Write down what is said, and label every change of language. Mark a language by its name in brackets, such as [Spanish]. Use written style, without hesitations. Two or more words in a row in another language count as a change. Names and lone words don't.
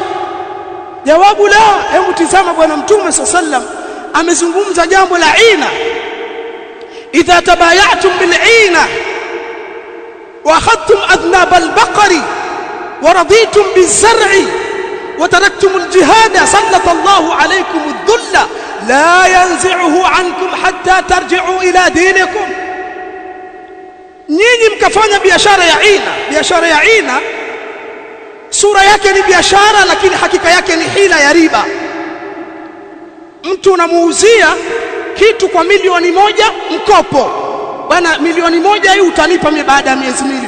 [Swahili] Jawabu la. Hebu tazama bwana mtume sallam amezungumza jambo la ina. [Arabic] إذا تبايعتم بالعينة وأخذتم أذناب البقر ورضيتم بالزرع وتركتم الجهاد سلط الله عليكم ذلا لا ينزعه عنكم حتى ترجعوا إلى دينكم. [Swahili] Nyinyi mkafanya biashara ya ina. Biashara ya ina sura yake ni biashara, lakini hakika yake ni hila ya riba. Mtu unamuuzia kitu kwa 1,000,000 mkopo. Bwana, 1,000,000 hii utanipa baada ya miezi miwili.